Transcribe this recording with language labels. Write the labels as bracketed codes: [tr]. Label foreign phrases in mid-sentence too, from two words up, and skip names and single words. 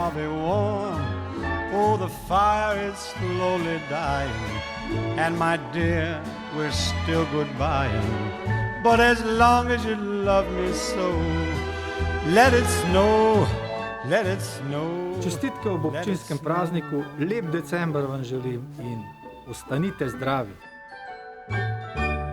[en] Oh, the fire is slowly dying, and my dear, we're still goodbying. But as long as you love me so, let it snow, let it snow. [sl] Čestitke ob občinskem prazniku, lep december vam želim in ostanite zdravi.